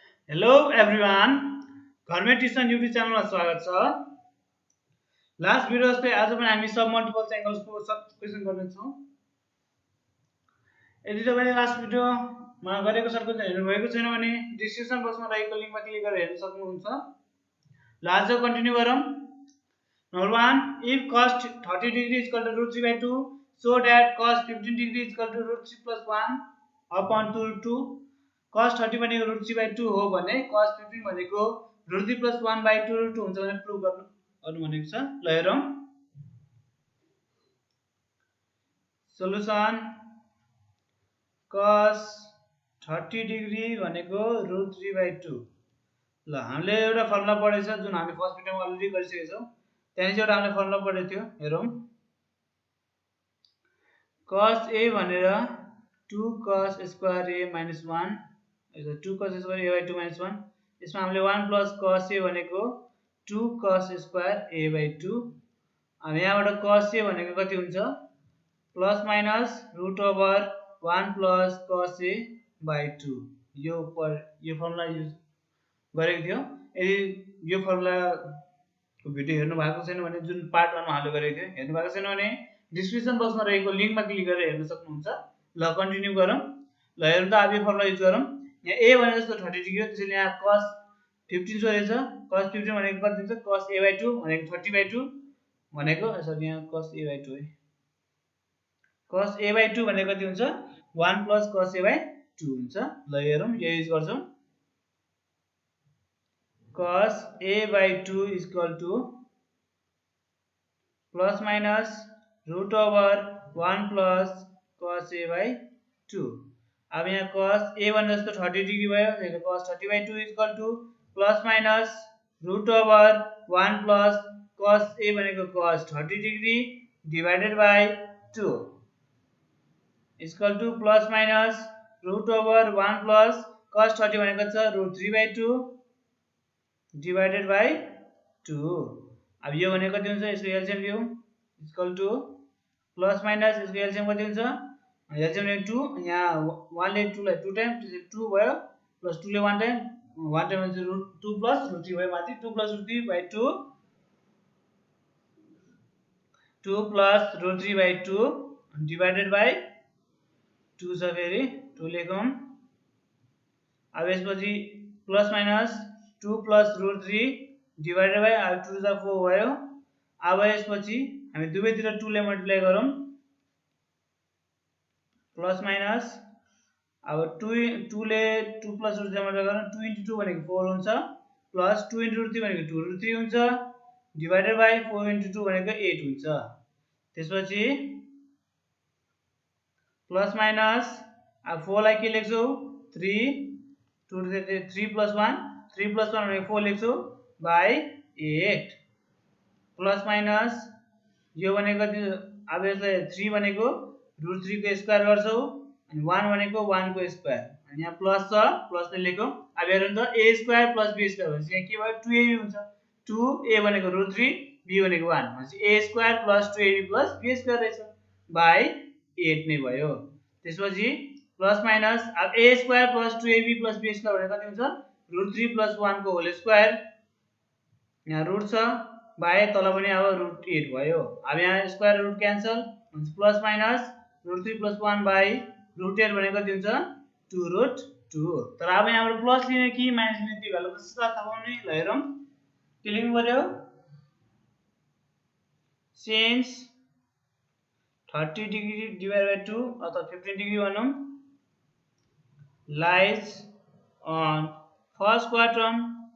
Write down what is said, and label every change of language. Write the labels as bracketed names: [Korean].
[Nepali] Hello everyone, घरमै tuition YouTube च्यानलमा स्वागत छ। लास्ट भिडियो जस्तै आज पनि हामी सब मल्टिपल एङ्गल्सको सब क्वेसन गर्नेछौँ। यदि तपाईँले लास्ट भिडियोमा गरेको सर्कल हेर्नुभएको छैन भने डिस्क्रिप्सन बक्समा रहेको लिङ्कमा क्लिक गरेर हेर्न सक्नुहुन्छ। ल आज कन्टिन्यू गरौँ। [English] Number 1, if cos 30 degree is equal to root 3 by 2, so that cos 15 degree is equal to root 3 plus 1 upon 2 root 2. [Nepali] cos 30 भनेको root 3 by 2 हो भने cos 15 भनेको root 3 plus 1 by 2 root 2 हुन्छ भने प्रुभ गर्नु भनेको छ। ल हेरौँ। सोलुसन cos 30 डिग्री भनेको root 3 by 2। ल हामीले एउटा फर्मुला पढेछ जुन हामी फर्स्ट भिडियोमा अलरेडी गरिसकेका छौँ। त्यहाँदेखि एउटा हामीले फर्मुला पढेको थियो, हेरौँ। cos a भनेर 2 cos square a minus 1, 2 cos square a by 2 minus 1। यसमा हामीले 1 plus cos a भनेको 2 cos स्क्वायर a by 2। अब यहाँबाट cos a भनेको कति हुन्छ? Plus minus root over 1 plus cos a by 2। यो फर्मुला युज गरेको थियो। यदि यो फर्मुलाको भिडियो हेर्नु भएको छैन भने जुन पार्ट 1 मा हामीले गरेको थियो, हेर्नु भएको छैन भने डिस्क्रिप्सन बक्समा रहेको लिङ्कमा क्लिक गरेर हेर्न सक्नुहुन्छ। ल कन्टिन्यू गरौँ। ल हेर्नु त अब यो फर्मुला युज गरौँ। यहाँ a भने जस्तो 30 डिग्री हो, त्यसैले यहाँ cos 15 सोधेछ। cos 15 भनेको कति हुन्छ? cos a by 2 भनेको 30 by 2 भनेको सरी यहाँ cos a by 2 है। cos a by 2 भनेको कति हुन्छ? [English] 1 plus cos a by 2 हुन्छ। [Nepali] ल हेरौँ, यो युज गर्छौँ। [English] cos a by 2 is equal to plus minus root over 1 plus cos a by 2। अब यहाँ cos a भने जस्तो 30 degree भयो, त्यसले cos 30 by 2 is equal to plus minus root over 1 plus cos a भनेको cos 30 degree divided by 2 is equal to plus minus root over 1 plus cos 30 भनेको छ root 3 by 2 divided by 2। [Nepali] अब यो भनेको कति हुन्छ? यसको एलसीएम लियौ, is equal to plus minus यसको एलसीएम कति हुन्छ? एलसीएम ले 2, यहाँ 1 ले 2 लाई 2 टाइम, त्यसले 2 भयो, प्लस 2 ले 1 टाइम, 1 टाइम हुन्छ रुट 2 प्लस रुट 3 भयो माथि 2 plus root 3 by 2, 2 plus root 3 by 2 divided by 2 छ, फेरि 2 लेखौँ। अब यसपछि plus minus 2 plus root 3 divided by, अब 2 to the 4 भयो। अब यसपछि हामी दुवैतिर 2 ले मल्टिप्लाई गरौँ, प्लस माइनस अब 2 ले 2 प्लस रुट 3 मल्टिप्लाई गरौँ, 2 into 2 भनेको 4 हुन्छ, प्लस 2 into रुट 3 भनेको 2 रुट 3 हुन्छ, डिवाइडेड बाई 4 into 2 भनेको 8 हुन्छ। त्यसपछि प्लस माइनस अब 4 लाई के लेख्छौ? 3, 2 3 plus 1, 3 plus 1 भनेको 4 लेख्छौ बाई 8, प्लस माइनस यो भनेको कति? अब यसलाई 3 भनेको रुट 3 को स्क्वायर गर्छौ, अनि 1 भनेको 1 को स्क्वायर, अनि यहाँ प्लस छ, प्लस ले लेखौँ। अब हेर्नु त a square plus b square भनेपछि यहाँ के भयो? 2ab हुन्छ। 2a भनेको रुट 3, b भनेको 1 भनेपछि a square plus 2ab plus b square रहेछ, बाई 8 नै भयो। त्यसपछि प्लस माइनस अब a square plus 2ab plus b square भनेको कति हुन्छ? रुट 3 प्लस 1 को होल स्क्वायर, यहाँ रुट छ, बाई तल पनि अब रुट 8 भयो। अब यहाँ square root cancel, plus minus root 3 plus 1 by root 8 भनेको कति हुन्छ? 2 रुट 2। तर अब यहाँबाट प्लस लिने कि माइनस लिने त्यो भ्यालु कसरी थाहा पाउने? ल हेरौँ, के लेख्नु पर्यो? सिन्स 30 डिग्री डिवाइड बाई 2 अथवा 15 डिग्री भनौँ लाइज अन फर्स्ट क्वाड्रन्ट